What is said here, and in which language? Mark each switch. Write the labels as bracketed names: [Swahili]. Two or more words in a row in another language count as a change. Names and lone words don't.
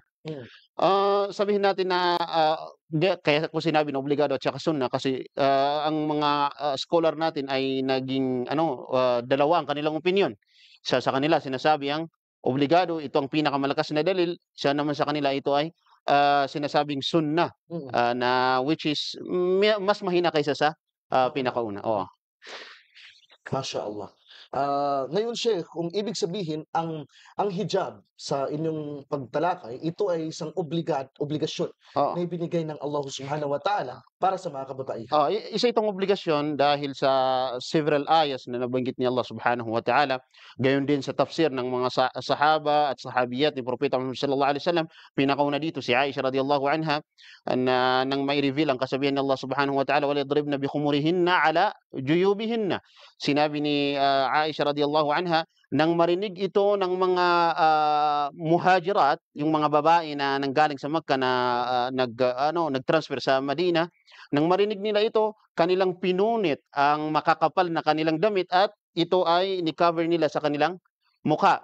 [Filipino] Sabihin natin na kaya ko sinabi na obligado at saka sunnah kasi ang mga scholar natin ay naging dalawa ang kanilang opinion. Sa kanila sinasabi ang obligado, ito ang pinakamalakas na dalil. Siya naman sa kanila ito ay sinasabing sunnah na which is mas mahina kaysa sa pinakauna. [Arabic] ما شاء الله. [Filipino] Ngayon, Sheikh, kung ibig sabihin ang hijab sa inyong pagtalakay, ito ay isang obligasyon na ibinigay ng Allah [Arabic] سبحانه وتعالى [Filipino] para sa mga kababaihan. Isa itong obligasyon dahil sa several ayas na nabanggit ni Allah [Arabic] سبحانه وتعالى. [Filipino] Gayon din sa tafsir ng mga sahaba at sahabiyat ni Propeta Muhammad [Arabic] صلى الله عليه وسلم. [Filipino] Pinakauna dito si Aisha [Arabic] رضي الله عنها [Filipino] na nang may reveal ang kasabihan ni Allah [Arabic] سبحانه وتعالى, وليضربن بخمرهن على جيوبهن. [Filipino] Sinabi ni Aisha [Arabic] رضي الله عنها [Filipino] nang marinig ito ng mga muhajirat, yung mga babae na nanggaling sa Makkah na nagtransfer sa Madina, nang marinig nila ito, kanilang pinunit ang makakapal na kanilang damit at ito ay ni-cover nila sa kanilang mukha.